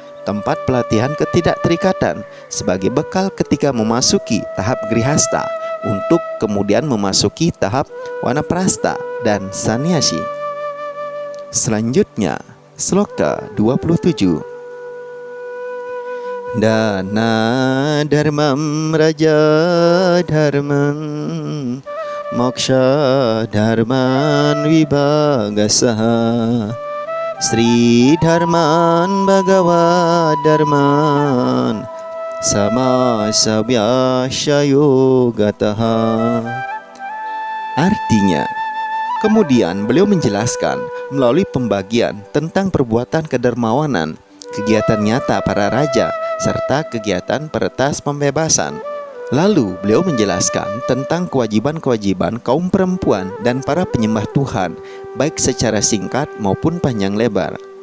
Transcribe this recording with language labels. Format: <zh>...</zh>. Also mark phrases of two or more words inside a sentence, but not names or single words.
<id>tempat pelatihan ketidakterikatan sebagai bekal ketika memasuki tahap grihasta untuk kemudian memasuki tahap wanaprastha dan sannyasi. Selanjutnya, sloka 27.</id> <sa>Dana dharmam raja dharman moksha dharman vibhagasaha Sri dharman bhagava dharman samasabhyasya yogataha.</sa> <id>Artinya, kemudian beliau menjelaskan melalui pembagian tentang perbuatan kedermawanan, kegiatan nyata para raja, serta kegiatan peretas pembebasan. Lalu beliau menjelaskan tentang kewajiban-kewajiban kaum perempuan dan para penyembah Tuhan, baik secara singkat maupun panjang lebar.</id>